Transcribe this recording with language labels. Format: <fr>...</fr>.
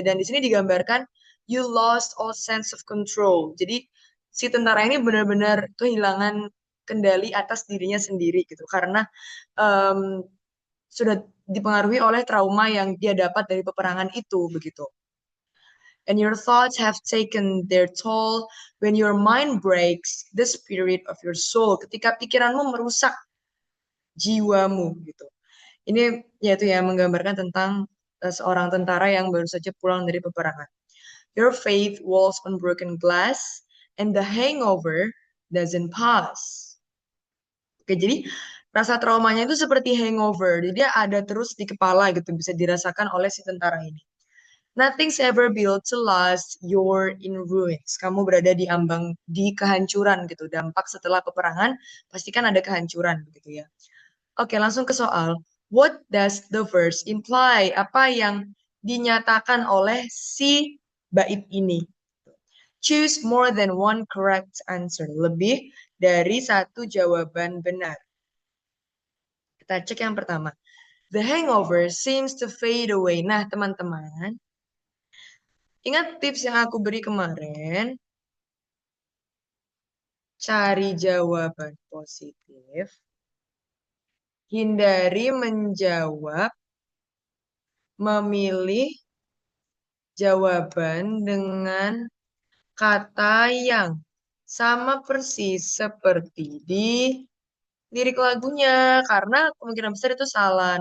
<id>Dan di sini digambarkan</id> <en>you lost all sense of control.</en> <id>Jadi si tentara ini benar-benar kehilangan kendali atas dirinya sendiri gitu karena em, sudah dipengaruhi oleh trauma yang dia dapat dari peperangan itu begitu.</id> <en>And your thoughts have taken their toll when your mind breaks the spirit of your soul.</en> <id>Ketika pikiranmu merusak jiwamu gitu. Ini yaitu ya menggambarkan tentang seorang tentara yang baru saja pulang dari peperangan.</id> <en>Your faith walls on broken glass and the hangover doesn't pass.</en> <id>Oke, jadi rasa traumanya itu seperti hangover. Jadi dia ada terus di kepala gitu, bisa dirasakan oleh si tentara ini.</id> <en>Nothing's ever built to last, you're in ruins.</en> <id>Kamu berada di ambang, di kehancuran gitu. Dampak setelah peperangan, pastikan ada kehancuran begitu ya. Oke, langsung ke soal.</id> <en>What does the verse imply?</en> <id>Apa yang dinyatakan oleh si bait ini?</id> <en>Choose more than one correct answer.</en> <id>Lebih dari satu jawaban benar. Kita cek yang pertama.</id> <en>The hangover seems to fade away.</en> <id>Nah, teman-teman, ingat tips yang aku beri kemarin? Cari jawaban positif. Hindari menjawab, memilih jawaban dengan kata yang sama persis seperti di lirik lagunya karena kemungkinan besar itu salah.</id>